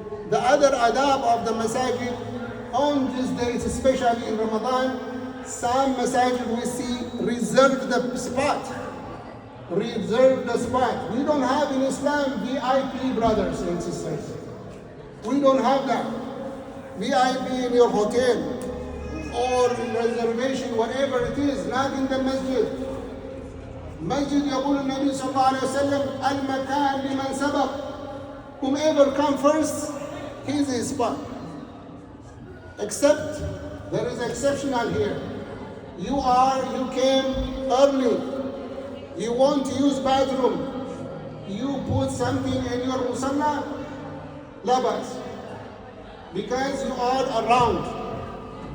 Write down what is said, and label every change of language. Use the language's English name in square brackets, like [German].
[English] The other adab of the masajid on these days, especially in Ramadan, some masajid we see reserve the spot. Reserve the spot. We don't have in Islam VIP, brothers and sisters. We don't have that. VIP in your hotel or in reservation, whatever it is, not in the masjid. [Arabic] Masjid يقول النبي صلى الله عليه وسلم المكان لمن سبق. [English] Whomever come first, he's his spot. Except there is exceptional here. You came early. You want to use bathroom. You put something in your musalla, labas, because you are around.